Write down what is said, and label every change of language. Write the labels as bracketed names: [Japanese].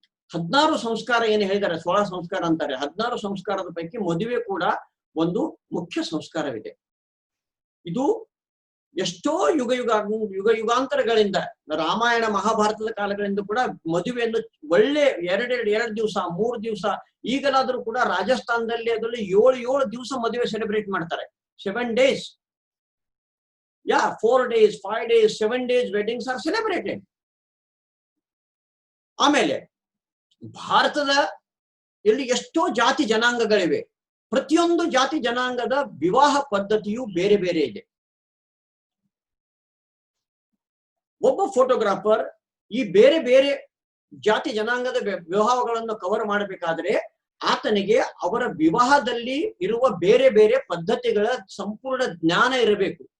[Kannada] 16 ಸಂಸ್ಕಾರ ಏನು ಹೇಳಿದ್ದಾರೆ, 16 ಸಂಸ್ಕಾರ ಅಂತಾರೆ. 16 ಸಂಸ್ಕಾರದ ಪೈಕಿ ಮದುವೆ ಕೂಡ ಒಂದು ಮುಖ್ಯ ಸಂಸ್ಕಾರವಿದೆ. ಇದು ಎಷ್ಟೋ ಯುಗಾಂತರಗಳಿಂದ, ರಾಮಾಯಣ ಮಹಾಭಾರತದ ಕಾಲಗಳಿಂದ ಕೂಡ ಮದುವೆಯನ್ನು ಒಳ್ಳೆ 2 ದಿವಸ 3 ದಿವಸ, ಈಗಲಾದ್ರೂ ಕೂಡ ರಾಜಸ್ಥಾನದಲ್ಲಿ ಅದರಲ್ಲಿ 7 ದಿವಸ ಮದುವೆ ಸೆಲೆಬ್ರೇಟ್ ಮಾಡ್ತಾರೆ. [English] 7 days, 4 days, 5 days, 7 days weddings are celebrated. [Kannada] ಆಮೇಲೆ ಭಾರತದ ಇಲ್ಲಿ ಎಷ್ಟೋ ಜಾತಿ ಜನಾಂಗಗಳಿವೆ. ಪ್ರತಿಯೊಂದು ಜಾತಿ ಜನಾಂಗದ ವಿವಾಹ ಪದ್ಧತಿಯು ಬೇರೆ ಬೇರೆ ಇದೆ. ಒಬ್ಬ ಫೋಟೋಗ್ರಾಫರ್ ಈ ಬೇರೆ ಬೇರೆ ಜಾತಿ ಜನಾಂಗದ ವಿವಾಹಗಳನ್ನು ಕವರ್ ಮಾಡಬೇಕಾದ್ರೆ ಆತನಿಗೆ ಅವರ ವಿವಾಹದಲ್ಲಿ ಇರುವ ಬೇರೆ ಬೇರೆ ಪದ್ಧತಿಗಳ ಸಂಪೂರ್ಣ ಜ್ಞಾನ ಇರಬೇಕು.